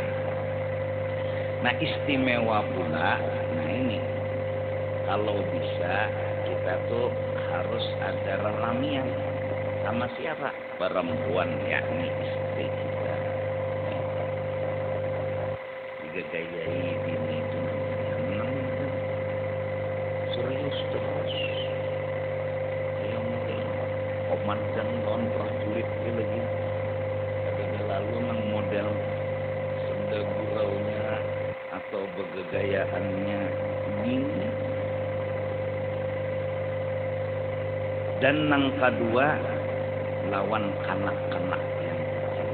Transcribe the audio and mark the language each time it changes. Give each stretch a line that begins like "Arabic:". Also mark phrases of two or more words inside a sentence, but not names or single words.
Banjar: Nah, istimewa pula, nah ini kalau bisa kita tuh harus ada ramian sama siapa? Perempuan, yakni istri kita. Digayai dini itu serius terus. komandan lawan prajurit itu lagi ada lalu nang model senda guraunya atau bergegayaannya dingin. Dan nang kedua lawan kanak-kanak yang kecil.